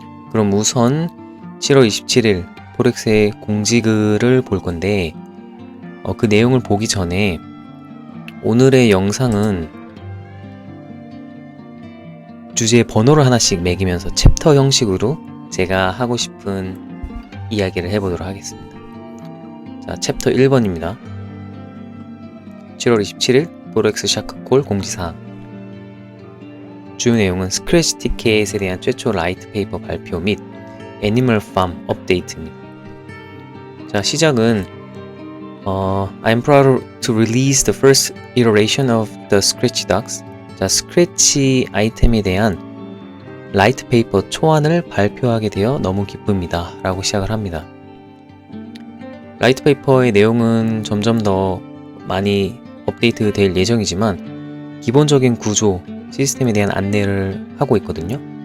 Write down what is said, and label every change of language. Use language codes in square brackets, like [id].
[ko] 그럼 우선 7월 27일 포렉스의 공지글을 볼 건데 그 내용을 보기 전에 오늘의 영상은 주제에 번호를 하나씩 매기면서 챕터 형식으로 제가 하고 싶은 이야기를 해보도록 하겠습니다. 자, 챕터 1번입니다. 7월 27일 포렉스 샤크콜 공지사항. 주요 내용은 스크래치 티켓에 대한 최초 라이트 페이퍼 발표 및 애니멀 팜 업데이트입니다. 자, 시작은 [en] I'm proud to release the first iteration of the Scratch Docs. [ko] 자, 스크래치 아이템에 대한 라이트 페이퍼 초안을 발표하게 되어 너무 기쁩니다. 라고 시작을 합니다. 라이트 페이퍼의 내용은 점점 더 많이 업데이트 될 예정이지만 기본적인 구조, 시스템에 대한 안내를 하고 있거든요.